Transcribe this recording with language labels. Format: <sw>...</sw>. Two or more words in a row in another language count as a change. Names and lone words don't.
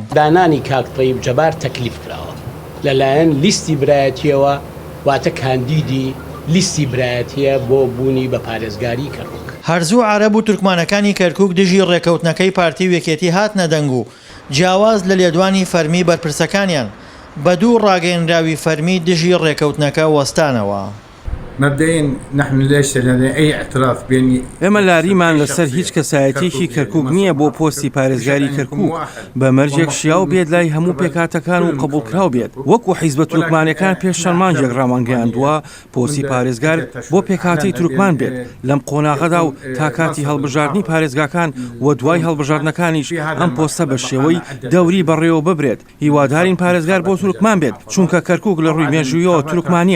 <ckb>دانانی کاک تەیب جەبار تەکلیف کراوە لەلایەن لیستی برایەتیەوە واتە کاندیدی لیستی برایەتیە بۆ بوونی بە پارێزگاری کەرکووک. هەرزوو عەرەب و تورکمانەکانی کەرکووک دژی ڕێکەوتنەکەی پارتی و یەکێتی هاتنە دەنگ و جیاواز لە لێدوانی فەرمی بەرپرسەکانیان بە دوو ڕاگەیەنراوی فەرمی دژی ڕێکەوتنەکە وەستانەوە.</ckb> <ar>مبدئيا نحن ليس لدينا أي اعتراف بين</ar> <ckb>ئێمە لاریمان لەسەر هیچ کەسایەتێکی کەرکووک نییە بۆ پۆستی پارێزگاری کەرکووک بە مەرجێک شیاو بێت لای هەموو پێکاتەکان و قبولکراو بێت وەکو حیزبە تورکمانەکان پێش شەرمانجێک ڕامانگەیاندووە پۆستی پارێزگار بۆ پێکاتی تورکمان بێت لەم قۆناغەدا و تا کاتی هەڵبژاردننی پارێزگاکان و دوای هەڵبژاردنەکانیش ئەم پۆستە بە شێوەی دەوری بەڕێوە ببرێت هیوادارین پارێزگار بۆ تورکمان بێت چونکە کەرکووک لە ڕووی مێژوویەوە تورکمانیە.</ckb>